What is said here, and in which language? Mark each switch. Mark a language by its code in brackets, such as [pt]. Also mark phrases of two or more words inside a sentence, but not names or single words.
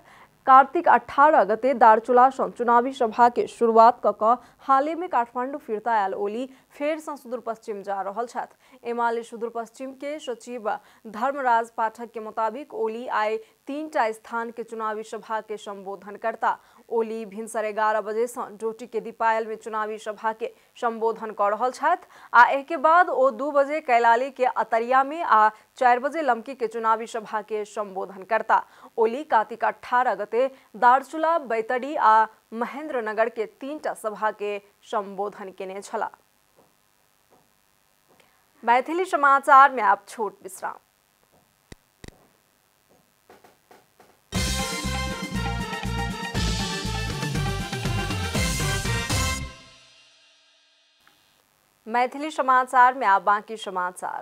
[mai] कार्तिक 18 गते दार्चुला सँ चुनावी सभा के शुरुआत कऽ कऽ हाले में काठमांडू फिरता आयल ओली फेर सँ सुदूर पश्चिम जा रहल छथि। एमाले सुदूर पश्चिम के सचिव धर्मराज पाठक के मुताबिक ओली आइ 3टा स्थान के चुनावी सभा के संबोधन करता। ओली भिनसर 11 बजे से डोटी के दीपायल में चुनावी सभा के संबोधन कर रहल छथि आ एके बाद ओ 2 बजे कैलाली के अतरिया में आ 4 बजे लमकी के चुनावी सभा के संबोधन करता। ओली कार्तिक 18 गते दार्चुला, बैतडी आ महेंद्रनगर के 3टा सभा के संबोधन केने छला। मैथिली समाचार में आप छोट विश्राम। मैथिली समाचार में आप बाकी समाचार।